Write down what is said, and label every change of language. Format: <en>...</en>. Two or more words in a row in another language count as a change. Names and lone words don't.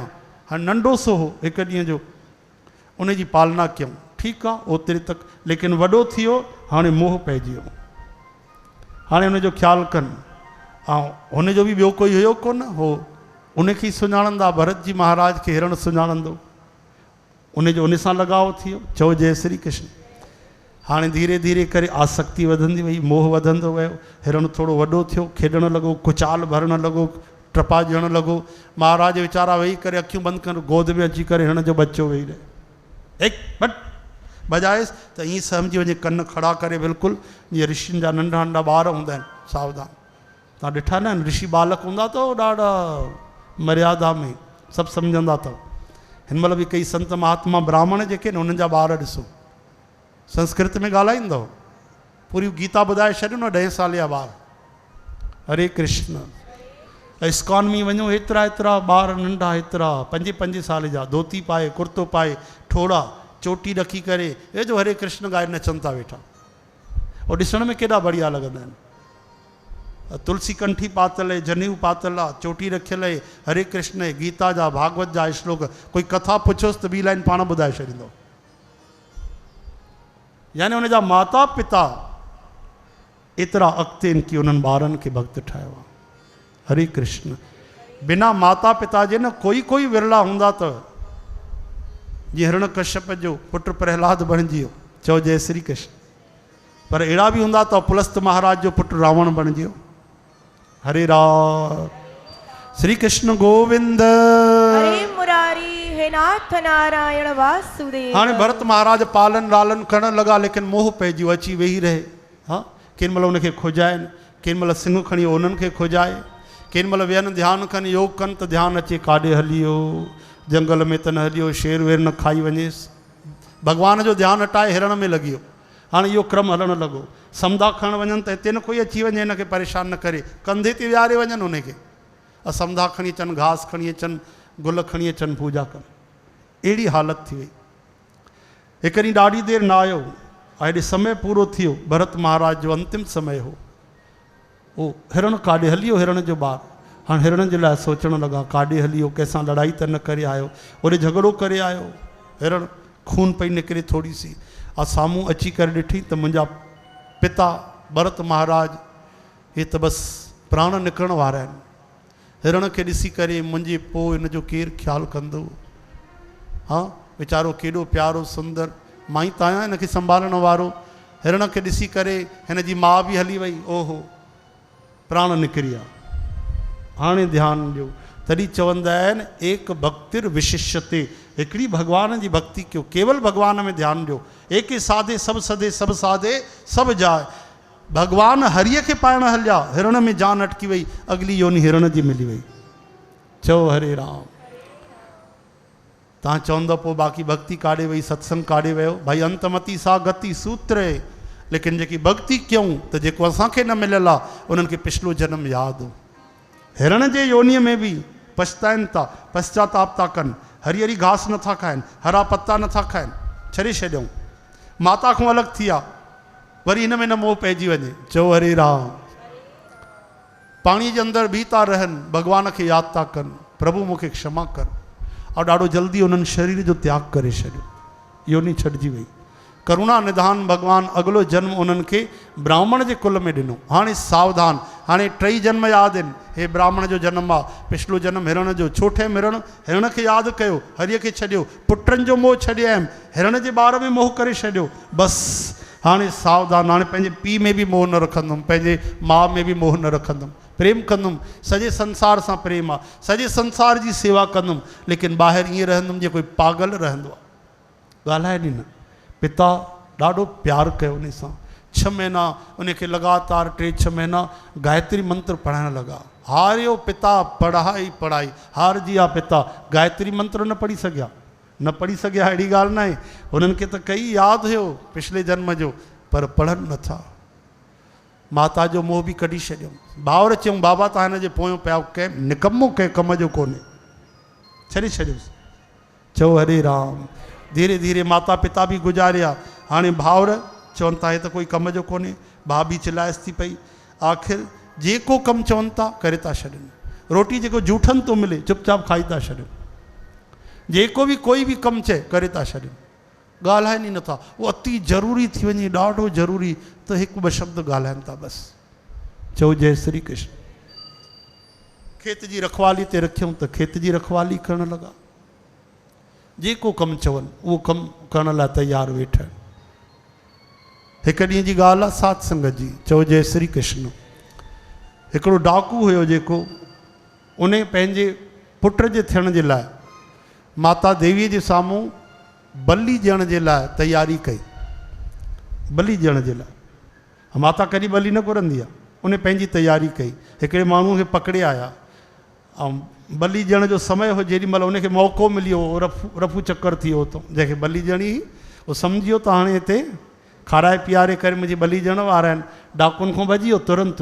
<sd>हाणे नंढो सो हो, हिकु ॾींहं जो, उन जी पालना कयूं, ठीकु आहे ओतिरे तक। लेकिन वॾो थी वियो, हाणे मोह पइजी वियो, हाणे उनजो ख़्यालु कनि। ऐं हुनजो बि ॿियो कोई हुयो कोन हो, उनखे ई सुञाणंदा। भरत जी महाराज खे हिरण सुञाणंदो, उनजो उन सां लगाव थी वियो। चओ जय श्री कृष्ण। हाणे धीरे धीरे करे आसक्ति वधंदी वई, मोह वधंदो वियो। हिरण थोरो वॾो थियो, खेॾणु लॻो, कुचाल भरणु लॻो, टपा ॾियणु लॻो। महाराज वीचारा वेही करे अखियूं बंदि कर, गोद में अची करे हिरण जो बच्चो वेही रहे। एक बट बजाएसि त ईअं सम्झी वञे, कन खड़ा करे बिल्कुलु जीअं ऋषियुनि जा नंढा नंढा ॿार हूंदा आहिनि, सावधान। तव्हां ॾिठा न ऋषि बालक हूंदा अथव, ॾाढा मर्यादा में सभु सम्झंदा अथव। हिन महिल बि कई संत महात्मा ब्राह्मण जेके आहिनि, उन्हनि जा ॿार ॾिसो संस्कृत में ॻाल्हाईंदव, पूरी गीता ॿुधाए छॾियो न 10 साल जा ॿार। हरे कृष्ण। इस्कॉन में वञो, एतिरा एतिरा ॿार नंढा, एतिरा 5-5 साल जा, धोती पाए, कुर्तो पाए, ठोड़ा चोटी रखी करे, हे जो हरे कृष्ण ॻाए नचनि था वेठा। और ॾिसण में केॾा बढ़िया लॻंदा आहिनि। तुलसी कंठी पातल आहे, जनेऊ पातल आहे, चोटी रखियल आहे, हरे कृष्ण आहे, गीता जा भागवत जा श्लोक। कोई कथा पुछोसि त ॿी लाइन पाण ॿुधाए छॾींदो। यानी उनजा माता पिता एतिरा अॻिते आहिनि कि उन्हनि ॿारनि खे भक्त ठाहियो आहे। हरे कृष्ण। बिना माता पिता जे न कोई कोई विरला हूंदा अथव। जीअं हिरण कश्यप जो पुटु प्रहलाद बणिजी वियो, चओ जय श्री कृष्ण। पर अहिड़ा बि हूंदा अथव, पुलस्त महाराज जो पुटु रावण बणिजी वियो। हरे राम। श्री कृष्ण गोविंद। हरे मुरारी हे नाथ नारायण वासुदेव। हाणे भरत महाराज पालन लालन करण लॻा, लेकिन मोह पइजी वियो, अची वेही रहे। हा, केॾी महिल उनखे खोजाइनि, केॾी महिल सिंह खणी उन्हनि खे खोजाए, केॾी महिल वेहनि ध्यानु कनि, योग कनि त ध्यानु अचे काॾे हली वियो, जंगल में त न हली वियो, शेर वेर न खाई वञेसि। भॻवान जो ध्यानु हटाए हिरण में लॻी वियो। हाणे इहो क्रम हलणु लॻो। समुंदा खणणु वञनि त हिते न कोई अची वञे, हिनखे परेशान न करे, कंधे ते विहारे वञनि उनखे। समुंदा खणी अचनि, घास खणी अचनि, गुल खणी अचनि, पूजा कनि। अहिड़ी हालति थी वई। हिकु ॾींहुं ॾाढी देरि न आयो, हेॾे समय पूरो थी वियो, भरत महाराज जो अंतिम समय हो। उहो हिरण काॾे हली वियो, हिरण जो ॿारु। हाणे हिरण जे लाइ सोचणु लॻा, काॾे हली वियो, कंहिंसां लड़ाई त न करे आयो, ओॾे झगड़ो करे आयो। हिरण खून पई निकिरे थोरी सी, साम्हूं अची करे ॾिठी त मुंहिंजा पिता भरत महाराज हे त बसि प्राण निकिरण वारा आहिनि। हिरण खे ॾिसी करे मुंहिंजे पोइ हिन जो केरु ख़्यालु कंदो। हा, वीचारो केॾो प्यारो सुंदर, मां ई त आहियां हिनखे संभालण वारो। हिरण खे ॾिसी करे हिन जी माउ बि हली वई। ओहो, प्राण निकिरी विया। हाणे ध्यानु ॾियो, तॾहिं चवंदा आहिनि एक</sd> <sa>भक्तिर विशिष्यते,</sa> <sd>हिकिड़ी भॻवान जी भक्ति कयो, केवल भॻवान में ध्यानु ॾियो। एक साधे सभु सधे, सभु साधे सभु जाए। भॻवान हरीअ खे पाइण हलिया, हिरण में जान अटकी वई, अगली योनि हिरण जी मिली वई। चओ हरे राम। तव्हां चवंदव पोइ बाक़ी भक्ति काॾे वई, सत्संग काॾे वियो? भाई</sd> <sa>अंतमती सा गति</sa> <sd>सूत्र आहे। लेकिन जेकी भक्ति कयूं त जेको असांखे न मिलियल आहे, उन्हनि खे पिछलो जन्म यादि हो। हिरण जे योनीअ में बि पछताइनि था, पश्चाताप था कनि, हरी हरी घास नथा खाइनि, हरा पत्ता नथा खाइनि, छॾे छॾियऊं, माता खां अलॻि थी विया, वरी हिन में न मोह पइजी वञे, चओ हरे राम। पाणीअ जे अंदरि बि था रहनि, भॻवान खे यादि था कनि, प्रभु मूंखे क्षमा कर, और ॾाढो जल्दी उन्हनि शरीर जो त्याग करे छॾियो, योनी छॾिजी वई। करुणा निधान भगवान अगलो जन्म उन्हनि खे ब्राह्मण जे कुल में ॾिनो। हाणे सावधान, हाणे टई जन्म यादि आहिनि, हे ब्राह्मण जो जन्म आहे, पिछलो जन्म हिरण जो, छो ठहे हिरण खे यादि कयो, हरीअ खे छॾियो, पुटनि जो मोह छॾे आयमि, हिरण जे ॿार में मोह करे छॾियो, बसि हाणे सावधान, हाणे पंहिंजे पीउ में बि मोह न रखंदुमि, पंहिंजे माउ में बि मोह न रखंदुमि, प्रेम कंदुमि, सॼे संसार सां प्रेम आहे, सॼे संसार जी सेवा कंदुमि, लेकिन ॿाहिरि ईअं रहंदुमि जीअं कोई पागल रहंदो आहे। ॻाल्हाए ॾिन, पिता ॾाढो प्यारु कयो उन सां, 6 महीना उनखे लगातार 3-6 महीना गायत्री मंत्र पढ़ाइण लॻा। हारियो पिता पढ़ाई पढ़ाई, हारजी आहे पिता, गायत्री मंत्र न पढ़ी सघिया, न पढ़ी सघिया अहिड़ी ॻाल्हि न आहे, हुननि खे त कई यादि हुयो पिछले जन्म जो, पर पढ़नि नथा। माता जो मोह बि कढी छॾियऊं। भाउर चयूं बाबा तव्हां हिन जे पोयों पिया, कंहिं निकमो कंहिं कम जो कोन्हे, छॾे छॾियोसि, चओ हरे राम। धीरे धीरे माता पिता बि गुज़ारिया, हाणे भाउर चवनि था हे त कोई कम जो कोन्हे, भाउ बि चिलायसि थी पई, आख़िर जेको कमु चवनि था करे था छॾनि, रोटी जेको जूठनि थो मिले चुपचाप खाई था छॾनि, जेको बि कोई बि कमु चए करे था छॾनि, ॻाल्हाइनि ई नथा। उहो अति ज़रूरी थी वञे, ॾाढो ज़रूरी, त 1-2 शब्द ॻाल्हाइनि था बसि, चओ जय श्री कृष्ण। खेत जी रखवाली ते रखियऊं त खेत जी रखवाली करणु लॻा, जेको कमु चवनि उहो कमु करण लाइ तयारु वेठा। हिकु ॾींहं जी ॻाल्हि आहे सात संगत जी, चओ जय श्री कृष्ण। हिकिड़ो डाकू हुयो जेको उन पंहिंजे पुट जे थियण जे लाइ माता देवीअ जे साम्हूं बलि ॾियण जे लाइ तयारी कई, बलि ॾियण जे लाइ। माता कॾहिं बलि न घुरंदी आहे, उन पंहिंजी तयारी कई। हिकिड़े माण्हू खे पकड़े आया, ऐं बलि ॾियण जो समय हो, जेॾी महिल उनखे मौक़ो मिलियो, रफू चकर थी वियो हुतो, जंहिंखे बलि ॾियणी हुई उहो सम्झी वियो त हाणे हिते खाराए पीआरे करे मुंहिंजी बलि ॾियण वारा आहिनि, डाकुनि खां भॼी वियो तुरंत।</sd>